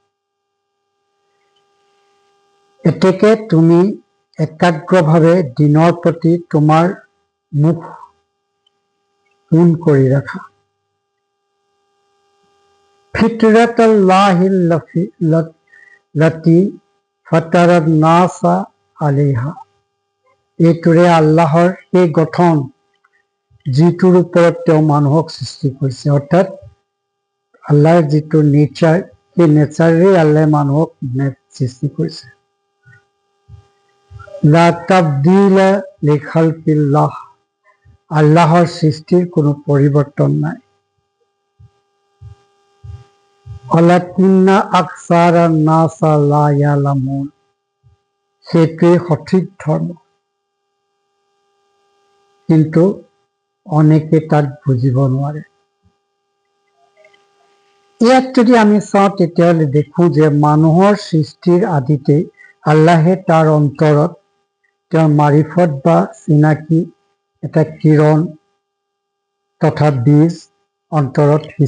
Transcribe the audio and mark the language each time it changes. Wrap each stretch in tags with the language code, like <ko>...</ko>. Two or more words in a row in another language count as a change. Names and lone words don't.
<as>এতেকে তুমি একাগ্ৰভাৱে দিনৰ প্ৰতি তোমাৰ মুখ পোন কৰি ৰাখা।</as> <ar>فطرت الله التي فطر الناس عليها.</ar> <as>এইটোৰে আল্লাহৰ সেই গঠন, যিটোৰ ওপৰত তেওঁ মানুহক সৃষ্টি কৰিছে। অৰ্থাৎ আল্লাহৰ যিটো নেচাৰ, সেই নেচাৰেৰে আল্লাহে মানুহক সৃষ্টি কৰিছে।</as> <ar>لا تبديل لخلق الله.</ar> <as>আল্লাহৰ সৃষ্টিৰ কোনো পৰিৱৰ্তন নাই।</as> <ar>ولكن أكثر الناس لا يعلمون.</ar> <as>সেইটোৱেই সঠিক ধৰ্ম, কিন্তু অনেকে তাক বুজিব নোৱাৰে। ইয়াত যদি আমি চাওঁ, তেতিয়াহ'লে দেখোঁ যে মানুহৰ সৃষ্টিৰ আদিতে আল্লাহে তাৰ অন্তৰত তেওঁৰ মাৰিফত বা চিনাকি এটা কিৰণ তথা বীজ অন্তৰত</as>